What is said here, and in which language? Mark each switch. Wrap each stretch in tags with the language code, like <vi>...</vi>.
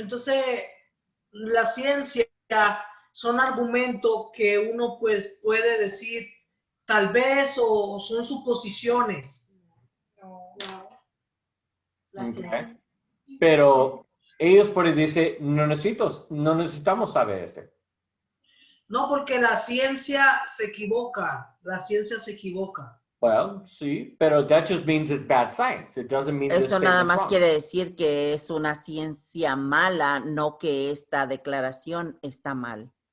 <es>Entonces, la ciencia son argumentos que uno pues puede decir tal vez o son suposiciones. No. La Ok. ciencia- Pero ellos pueden decir, no necesitamos saber esto. No, porque la ciencia se equivoca. La ciencia se equivoca.</es> <en>Well,</en> <es>sí, pero</es> <en>that just means it's bad science. It doesn't mean this</en> <es>Eso nada</es> <en>statement's</en> <es>más</es> <en>wrong.</en> <es>quiere decir que es una ciencia mala, no que esta declaración está mal.</es>